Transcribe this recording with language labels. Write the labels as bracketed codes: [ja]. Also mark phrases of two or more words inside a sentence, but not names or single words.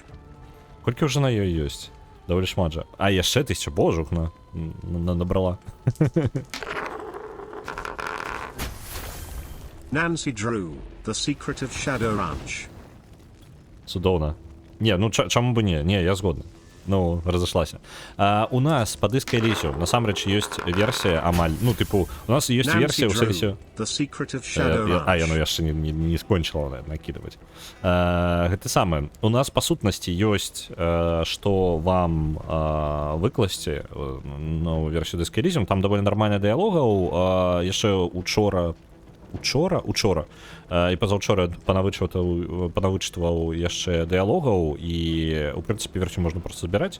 [uk] Колькі вже на її є? Доволі шмат же. А, яще 1000, божух, набрала. Nancy Drew, The Secret of Shadow Ranch. Цудовно. Не, ну чому б ні? Ні, я згоден. [be] Ну, разошлася. У нас по Disco Elysium, насамрэч, ёсць версія амаль, ну, типу, у нас ёсць версія ў сэнсе... Я яшчэ не скончыла накидывать. Гэта самае. У нас, па сутнасці, ёсць, што вам выкласці новую версію Disco Elysium, там даволі нармальна дыялогаў, яшчэ учора і пазаўчора панавычытваў яшчэ дыялогаў, і у прынцыпе версію можна проста збіраць.